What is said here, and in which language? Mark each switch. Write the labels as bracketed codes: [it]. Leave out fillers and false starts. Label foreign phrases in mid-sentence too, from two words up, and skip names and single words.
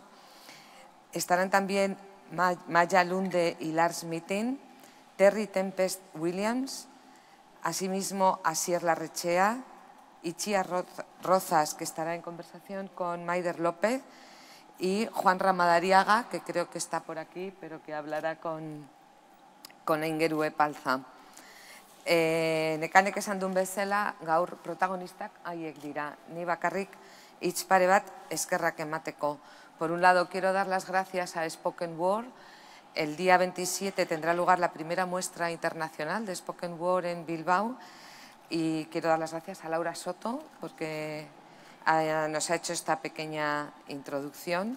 [es] Estarán también Maya Lunde y Lars Mittin, Terry Tempest Williams, asimismo Asier Larrechea, Itxia Rozas, que estará en conversación con Maider López, y Juan Ramadariaga, que creo que está por aquí, pero que hablará con Aingeru Epalza. [eu] Nekanek esan duen bezala, gaur protagonistak haiek dira. Ni bakarrik hitz pare bat eskerrak emateko. [es] Por un lado, quiero dar las gracias a Spoken Word. El día 27 tendrá lugar la primera muestra internacional de Spoken Word en Bilbao. y quiero dar las gracias a Laura Soto porque nos ha hecho esta pequeña introducción.